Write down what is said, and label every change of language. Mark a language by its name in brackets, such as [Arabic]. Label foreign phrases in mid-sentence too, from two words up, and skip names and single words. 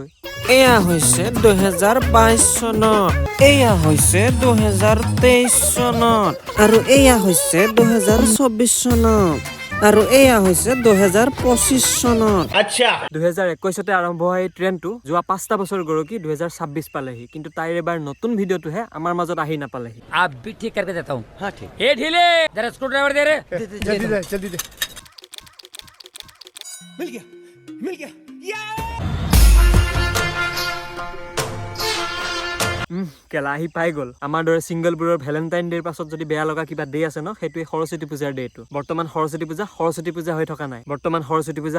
[Assamese] এয়া হৈছে 2022 চনত, এয়া হৈছে 2023 চনত, আৰু এয়া হৈছে 2024 চনত। আৰু এয়া হৈছে 2025 চনত 2021 আৰম্ভ হোৱা এই ট্ৰেণ্ডটো যোৱা 5টা বছৰ গৰকি 2026 পালেহি কিন্তু তাইৰ এবাৰ নতুন ভিডিঅ'টোহে আমাৰ মাজত আহি নাপালেহি [Hindi] आप भी ठीक करके देता हूँ हाँ ठीक ए ढीले जरा [English] screw driver [Hindi] दे रे [Assamese] কেলা আহি পাই গ'ল আমাৰ দৰে ছিংগলবোৰৰ ভেলেণ্টাইন ডেৰ পাছত যদি বেয়া লগা কিবা ডে আছে ন সেইটোৱে সৰস্বতী পূজাৰ ডেটো বৰ্তমান সৰস্বতী পূজা হৈ থকা নাই বৰ্তমান সৰস্বতী পূজা